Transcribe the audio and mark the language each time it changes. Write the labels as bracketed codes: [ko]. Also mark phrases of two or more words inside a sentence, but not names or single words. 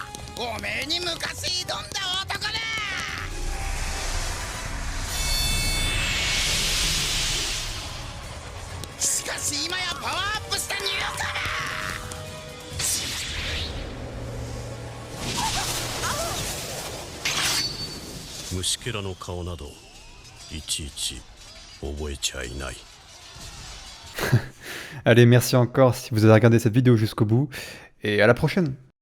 [ja] おめえに昔挑んだ男だ。しかし今やパワーアップしたニューヨーカーだ。虫けらの顔などいちいち覚えちゃいない。 [fr] Allez, merci encore si vous avez regardé cette vidéo jusqu'au bout, et à la prochaine.